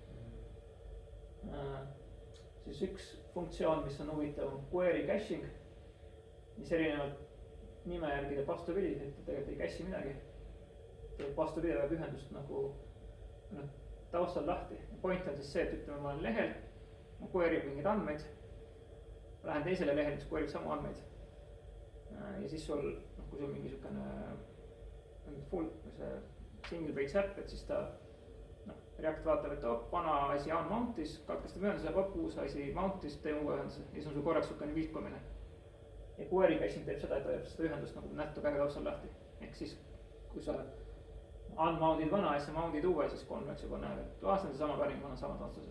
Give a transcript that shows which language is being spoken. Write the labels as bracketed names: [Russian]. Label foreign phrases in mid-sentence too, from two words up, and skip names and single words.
[Estonian] Siis üks funktsioon, mis on huvitav, on [English] query caching, [Estonian] mis erinevalt nime järgi teeb vastupidi, et ta tegelikult ei cache'i midagi. teeb vastupidavat ühendust nagu noh, taustal lahti. Point on siis see, et ütleme, ma olen lehel, ma query'b mingeid andmeid, lähen teisele lehele, mis query'b samu andmeid. Ja siis sul, noh, kui sul mingi niisugune full, see [English] single page [Estonian] äpp, et siis ta noh, React vaatab, et vana asi on mount'is, katkestab ühenduse, uus asi mount'is, teeb uue ühenduse ja siis on sul korraks niisugune vihkumine. Ja [English] query caching [Estonian] teeb seda, et hoiab seda ühendust nagu nähtu väga taustal lahti. Ehk siis, kui sa unmount'id vana asja, mount'id uue, siis Convex juba näeb, et see on sama päring, mul on samad vastused.